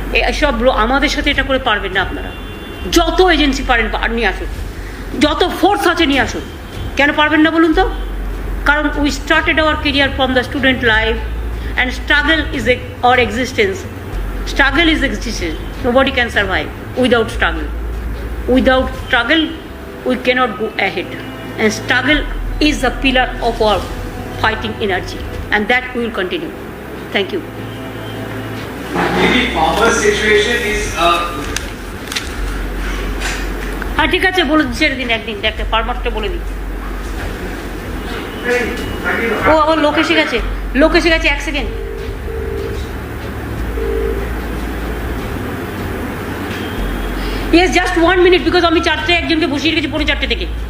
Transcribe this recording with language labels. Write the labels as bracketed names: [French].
[Bangla] এসব আমাদের সাথে এটা করে পারবেন না আপনারা। যত এজেন্সি পারেন নিয়ে আসুন, যত ফোর্স আছে নিয়ে আসুন। কেন পারবেন না বলুন তো? কারণ [English] We started our career from the student life, and struggle is our existence. Struggle is existence. Nobody can survive without struggle. Without struggle, we cannot go ahead. And struggle is the pillar of our fighting energy. And that we will continue. Thank you. The farmer situation is [Bangla] হ্যাঁ, ঠিক আছে, বলে ছেড়ে দিন, একদিন একটা ফার্মারটা বলে দিন। ও আবার লোক এসে গেছে, 1 second. [English] Yes, just 1 minute, because [Bangla] আমি 4টায় একজনকে বসিয়ে রেখেছি 4:45 থেকে।